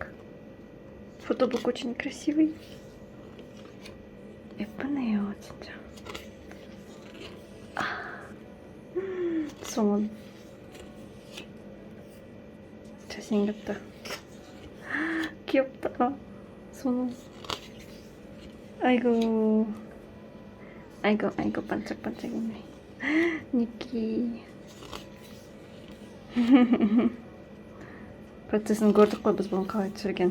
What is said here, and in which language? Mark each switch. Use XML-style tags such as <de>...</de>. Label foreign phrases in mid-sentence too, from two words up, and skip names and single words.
<ru>Фотобук очень красивый.</ru> <ko>예쁘네요, 진짜. 소문. 잘생겼다. 귀엽다. 소문. 아이고. 아이고, 반짝반짝이네. 니키.</ko> <kk>процесін көрдік қой біз бұны қалай түсірген.</kk>